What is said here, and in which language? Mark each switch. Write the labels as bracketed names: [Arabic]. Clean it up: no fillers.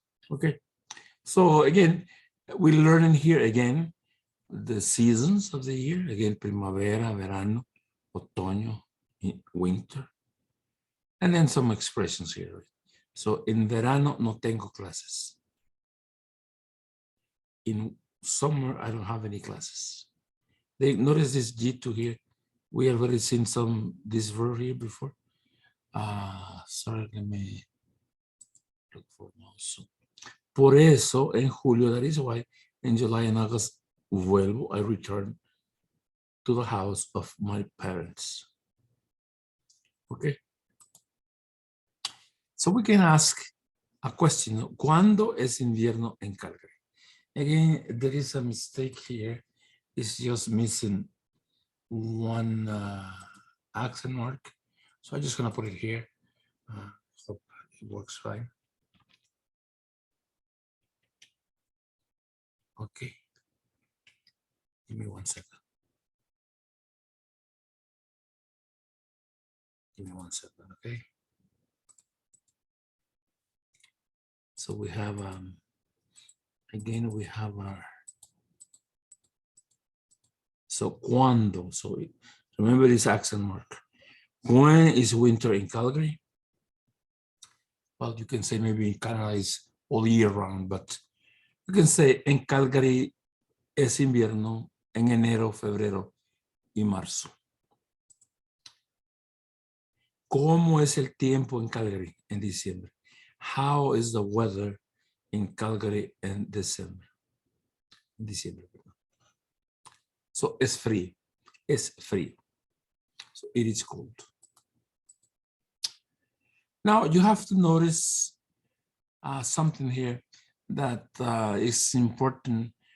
[English] Okay, so again, we're learning here again the seasons of the year. [Spanish] Again, primavera, verano, otoño, winter. [English] And then some expressions here. [Spanish] So in verano no tengo clases. [English] In summer, I don't have any classes. They notice this G2 here. We have already seen this verb here before. Sorry, let me look for now. So, [Spanish] por eso, en julio, [English] that is why in July and August, [Spanish] vuelvo, [English] I return to the house of my parents. Okay. So we can ask a question. [Spanish] ¿Cuándo es invierno en Calgary? [English] Again, there is a mistake here. It's just missing one accent mark. So I'm just going to put it here. Hope it works fine. Okay. Give me 1 second. Give me 1 second, okay? So we have, again, we have our, so cuando, so remember this accent mark. When is winter in Calgary? Well, you can say maybe in Canada is all year round, but you can say [Spanish] en Calgary es invierno en enero, febrero y marzo. ¿Cómo es el tiempo en Calgary en diciembre? [English] How is the weather in Calgary in December? [Spanish] En diciembre, perdón. So es frío. Es frío. [English] So it is cold. Now you have to notice something here that is important.